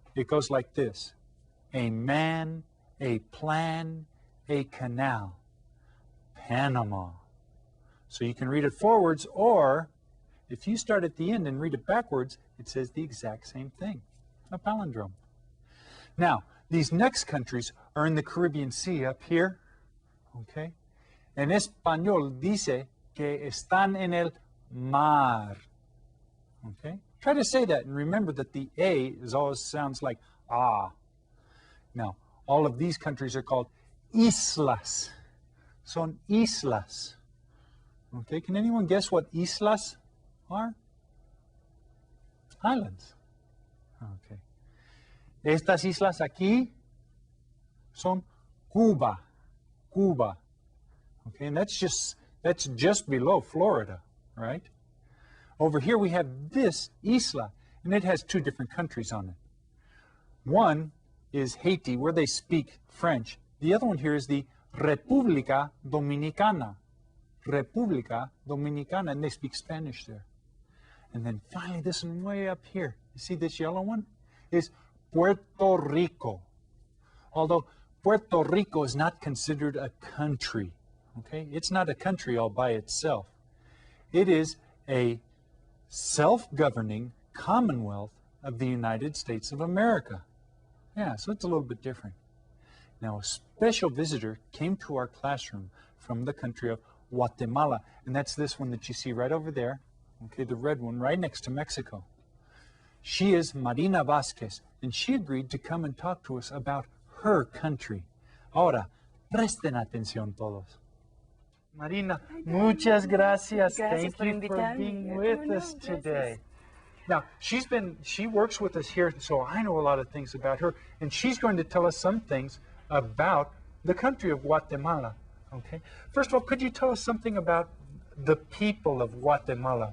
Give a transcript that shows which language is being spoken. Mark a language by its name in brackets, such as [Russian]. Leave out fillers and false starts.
[English] It goes like this: a man, a plan, a canal. Panama. So you can read it forwards, or if you start at the end and read it backwards, it says the exact same thing, a palindrome. Now, these next countries are in the Caribbean Sea up here, okay? [Spanish] En español dice que están en el mar, okay? [English] Try to say that and remember that the A is always sounds like ah. Now, all of these countries are called islas. [Spanish] Son islas. [English] Okay, can anyone guess what islas are? Islands. Okay. [Spanish] Estas islas aquí son Cuba. Cuba. [English] Okay, and that's just below Florida, right? Over here we have this isla, and it has two different countries on it. One is Haiti, where they speak French. The other one here is the República Dominicana. República Dominicana, and they speak Spanish there. And then finally, this one way up here, you see this yellow one? Is Puerto Rico. Although Puerto Rico is not considered a country, okay? It's not a country all by itself. It is a self-governing commonwealth of the United States of America. Yeah, so it's a little bit different. Now, a special visitor came to our classroom from the country of Guatemala, and that's this one that you see right over there, okay, the red one right next to Mexico. She is Marina Vasquez, and she agreed to come and talk to us about her country. [Spanish] Ahora, presten atención todos. Marina, muchas gracias. [English] Thank you for being with us today. Now, she works with us here, so I know a lot of things about her, and she's going to tell us some things about the country of Guatemala. Okay. First of all, could you tell us something about the people of Guatemala?